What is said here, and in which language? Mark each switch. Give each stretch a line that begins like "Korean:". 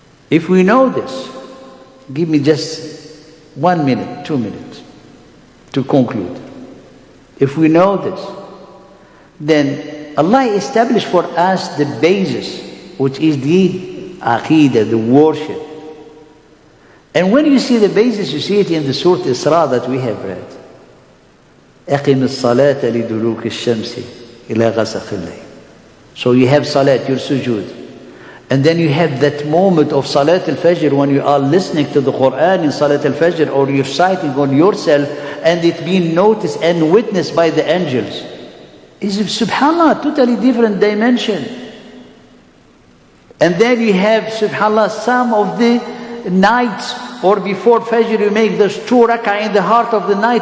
English: If we know this, give me just 1 minute, 2 minutes to conclude. If we know this, then Allah established for us the basis, which is the aqidah, the worship. And when you see the basis, you see it in the Surah Isra that we have read.
Arabic: أقم الصلاة لدلوك الشمس إلى غسق الليل.
English: So you have salat, your sujood. And then you have that moment of Salat al-Fajr when you are listening to the Quran in Salat al-Fajr, or you're reciting on yourself and it being noticed and witnessed by the angels. Is subhanallah, totally different dimension. And then you have subhanallah some of the nights or before Fajr you make those 2 rak'ah in the heart of the night.